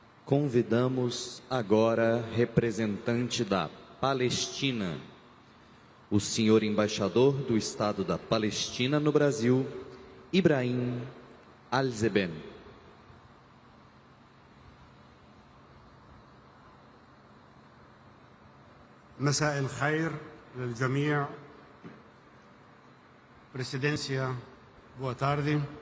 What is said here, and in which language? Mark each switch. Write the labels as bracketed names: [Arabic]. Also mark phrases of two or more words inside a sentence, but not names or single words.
[Portuguese] Convidamos agora representante da Palestina, o senhor embaixador do Estado da Palestina no Brasil, Ibrahim Al-Zeben. [Arabic] مساء الخير للجميع. [Portuguese] Presidência boa tarde.